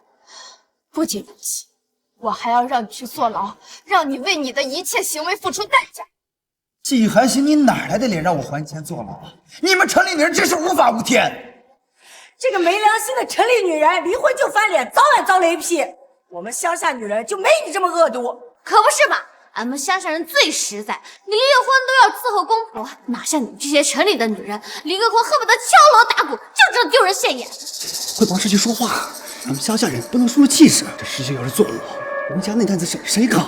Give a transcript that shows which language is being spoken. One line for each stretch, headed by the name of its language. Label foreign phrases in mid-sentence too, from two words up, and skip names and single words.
Chinese: 不僅如此，我還要讓你去坐牢，讓你為你的一切行為付出代價。季寒心，你哪來的臉讓我還錢坐牢？你們城裡女人真是無法無天！這個沒良心的城裡女人，離婚就翻臉，早晚遭雷劈。我們鄉下女人就沒你這麼惡毒，可不是嘛？俺們鄉下人最實在，離了婚都要伺候公婆，哪像你們這些城裡的女人，離個婚恨不得敲鑼打鼓，就知道丟人现眼。快幫世新說話，咱們鄉下人不能輸了氣勢。這世新要是做了我們家那擔子誰扛？